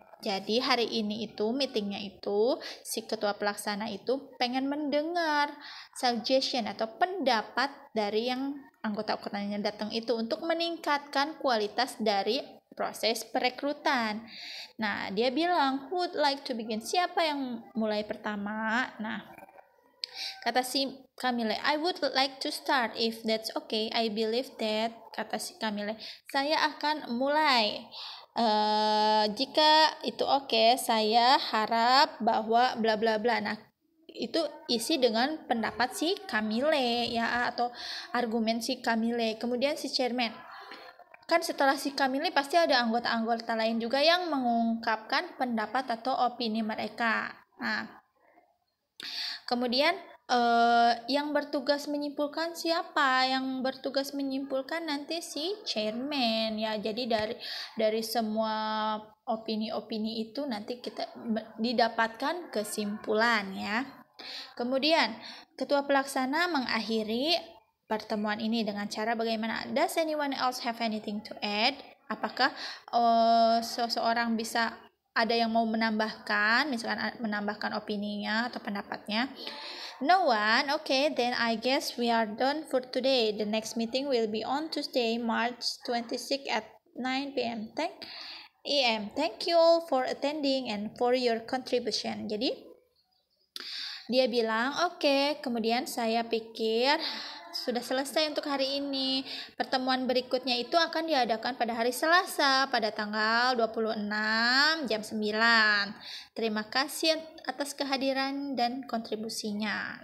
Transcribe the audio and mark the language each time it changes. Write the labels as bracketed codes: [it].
[id] Jadi hari ini itu meetingnya itu si ketua pelaksana itu pengen mendengar suggestion atau pendapat dari yang anggota-anggotanya datang itu untuk meningkatkan kualitas dari proses perekrutan. Nah, dia bilang, [en] who would like to begin? [id] Siapa yang mulai pertama? Nah, kata si Camille, [en] I would like to start if that's okay. I believe that, [id] kata si Camille, saya akan mulai. Jika itu oke, saya harap bahwa bla bla bla. Nah, itu isi dengan pendapat si Camille ya, atau argumen si Camille. Kemudian si chairman, kan setelah si Camille pasti ada anggota-anggota lain juga yang mengungkapkan pendapat atau opini mereka. Nah, kemudian yang bertugas menyimpulkan siapa? Yang bertugas menyimpulkan nanti si chairman ya. Jadi dari semua opini-opini itu nanti kita didapatkan kesimpulan ya. Kemudian ketua pelaksana mengakhiri pertemuan ini dengan cara bagaimana? [en] Does anyone else have anything to add? [id] Apakah seseorang bisa ada yang mau menambahkan, misalkan menambahkan opininya atau pendapatnya? [en] No one? Okay, then I guess we are done for today. The next meeting will be on Tuesday, March 26 at 9 p.m. Thank you all for attending and for your contribution. [id] Jadi dia bilang, oke, kemudian saya pikir sudah selesai untuk hari ini. Pertemuan berikutnya itu akan diadakan pada hari Selasa pada tanggal 26 jam 9. Terima kasih atas kehadiran dan kontribusinya.